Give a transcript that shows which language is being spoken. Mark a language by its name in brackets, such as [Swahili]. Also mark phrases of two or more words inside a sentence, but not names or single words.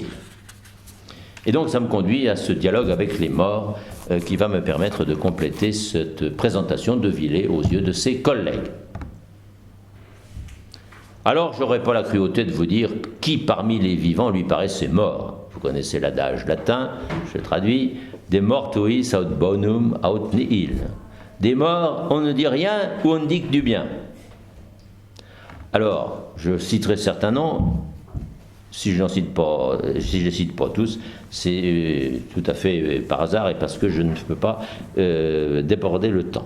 [French] Et donc ça me conduit à ce dialogue avec les morts qui va me permettre de compléter cette présentation de Villers aux yeux de ses collègues. Alors je n'aurai pas la cruauté de vous dire qui parmi les vivants lui paraissait mort. Vous connaissez l'adage latin, je traduis: [Latin] de mortuis aut bonum aut nihil. [French] Des morts, on ne dit rien ou on ne dit que du bien. Alors, je citerai certains noms. Si je ne les cite pas tous, c'est tout à fait par hasard et parce que je ne peux pas déborder le temps.